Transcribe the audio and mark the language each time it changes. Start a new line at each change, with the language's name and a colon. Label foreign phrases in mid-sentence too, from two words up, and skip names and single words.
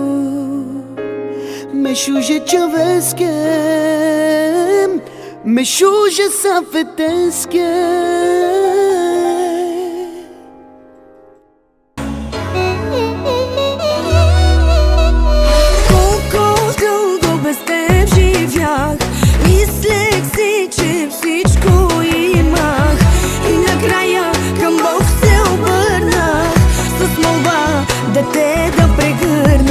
Romany: Me šuže čaveskem, me šuže safeteskem.
Bulgarian: Колко дълго без теб живях, мислех си, че всичко имах. И накрая към Бог се обърнах с молба да те да прегърна.